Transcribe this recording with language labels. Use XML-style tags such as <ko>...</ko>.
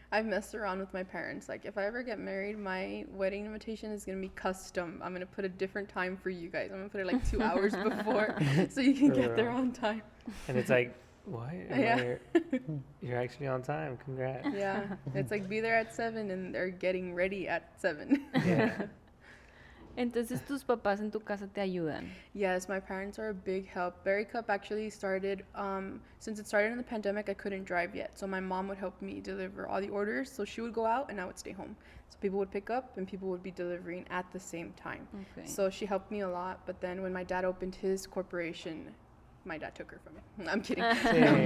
<en>I've messed around with my parents. Like, if I ever get married, my wedding invitation is gonna be custom. I'm gonna put a different time for you guys. I'm gonna put it like 2 hours before, so you can get there on time. And it's like, what? You're actually on time. Congrats. Yeah, it's like be there at 7, and they're getting ready at 7. Yeah.</en> <es>Entonces, tus papás en tu casa te ayudan.</es> <en>Yes, my parents are a big help. Berry Cup actually started, since it started in the pandemic, I couldn't drive yet. So my mom would help me deliver all the orders. So she would go out and I would stay home. So people would pick up and people would be delivering at the same time. Okay. So she helped me a lot. But then when my dad opened his corporation, my dad took her from me. I'm kidding.</en>